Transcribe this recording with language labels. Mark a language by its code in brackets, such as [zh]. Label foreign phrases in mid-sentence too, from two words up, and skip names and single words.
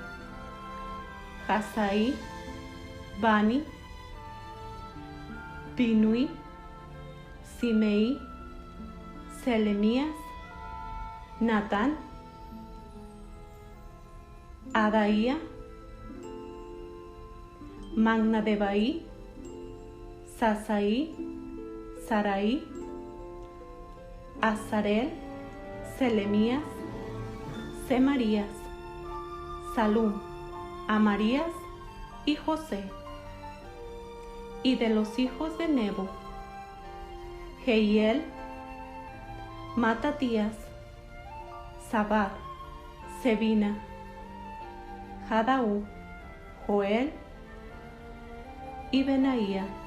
[es] Hasaí, Bani, Binui, Simei, Selemías, Natán, Adaía, Magnadebai, Sasaí, Sarai, Azarel, Selemías, Semarías, Salum, Amarías y José. Y de los hijos de Nebo, Jehiel, Matatías, Zabad, Sebina, Jadaú, Joel y Benaía.